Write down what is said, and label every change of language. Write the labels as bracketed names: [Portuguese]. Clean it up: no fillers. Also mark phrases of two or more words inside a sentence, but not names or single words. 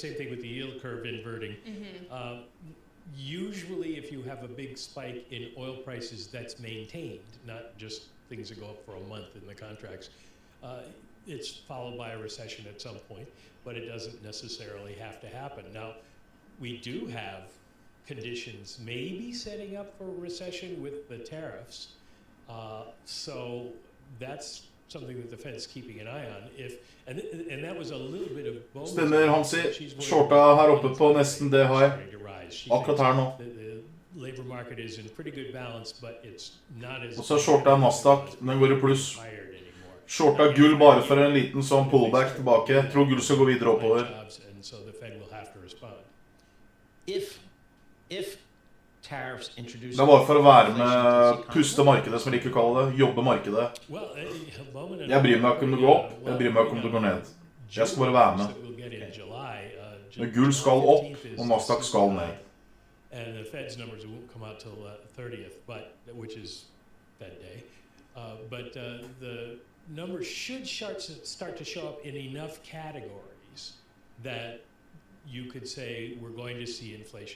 [English] Same thing with the yield curve inverting. Usually, if you have a big spike in oil prices that's maintained, not just things that go up for a month in the contracts, it's followed by a recession at some point, but it doesn't necessarily have to happen. Now, we do have conditions maybe setting up for a recession with the tariffs, so that's something that the Fed's keeping an eye on. And that was a little bit of bonus. [Norwegian] Stemmer, Hansi. Shorta her oppe på nesten det high. Akkurat her nå. [English] The labor market is in pretty good balance, but it's not as. [Norwegian] Og så shorta Nasdaq, den går i pluss. Shorta gull bare for en liten sånn pullback tilbake. Tror gull skal gå videre oppover. [English] And so the Fed will have to respond. If tariffs introduce. [Norwegian] Det er bare for å være med, puste markedet, som jeg liker å kalle det, jobbe markedet. Jeg bryr meg ikke om det går opp, jeg bryr meg ikke om det går ned. Jeg skal bare være med. Men gull skal opp, og Nasdaq skal ned. [English] And the Fed's numbers won't come out till 30th, which is Fed Day. But the numbers should start to show up in enough categories that you could say we're going to see inflation.